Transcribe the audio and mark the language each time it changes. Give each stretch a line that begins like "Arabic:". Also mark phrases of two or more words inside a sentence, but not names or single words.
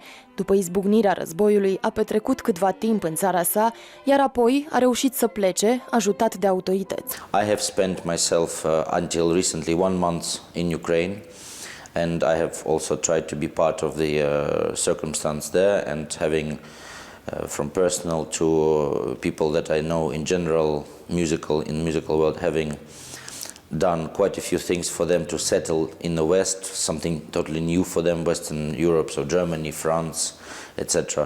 Romanian: După izbucnirea războiului, a petrecut câtva timp în țara sa, iar apoi a reușit să plece, ajutat de autorități.
English: I have spent myself until recently 1 month in Ukraine, and I have also tried to be part of the circumstance there, and having from personal to people that I know in general, in musical world, having done quite a few things for them to settle in the West, something totally new for them, Western Europe, so Germany, France, etc.